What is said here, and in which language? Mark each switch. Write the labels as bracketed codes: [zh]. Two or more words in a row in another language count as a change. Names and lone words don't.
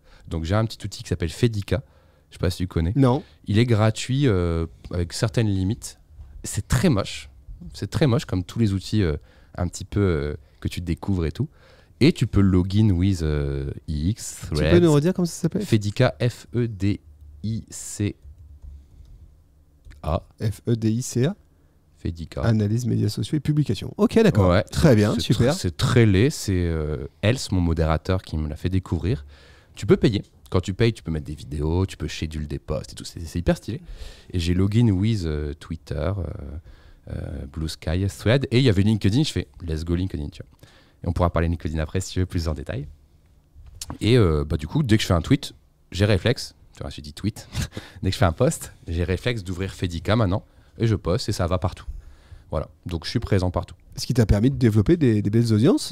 [fr] Donc j'ai un petit outil qui s'appelle Fedica. Je sais pas si tu connais. Non. Il est gratuit avec certaines limites. C'est très moche. C'est très moche comme tous les outils un petit peu que tu découvres et tout. Et tu peux [en] login with [fr] IX, Tu peux nous redire comment ça s'appelle? Fedica, F-E-D-I-C-A. F-E-D-I-C-A. Fedica. Analyse, médias sociaux et publication. Ok, d'accord. Ouais. Très bien, C'est super. C'est très laid. C'est Else, mon modérateur, qui me l'a fait découvrir. Tu peux payer. Quand tu payes, tu peux mettre des vidéos, tu peux schedule des posts et tout. C'est hyper stylé. Et j'ai [en] login with [fr] Twitter, Blue Sky, Thread. Et il y avait LinkedIn. Je fais [en] let's go [fr] LinkedIn, tu vois. Et on pourra parler LinkedIn après si tu veux plus en détail. Et du coup, dès que je fais un tweet, j'ai réflexe. Tu vois, j'ai dit tweet. Dès que je fais un post, j'ai réflexe d'ouvrir Fedica maintenant. Et je poste et ça va partout. Voilà. Donc je suis présent partout. Ce qui t'a permis de développer des belles audiences.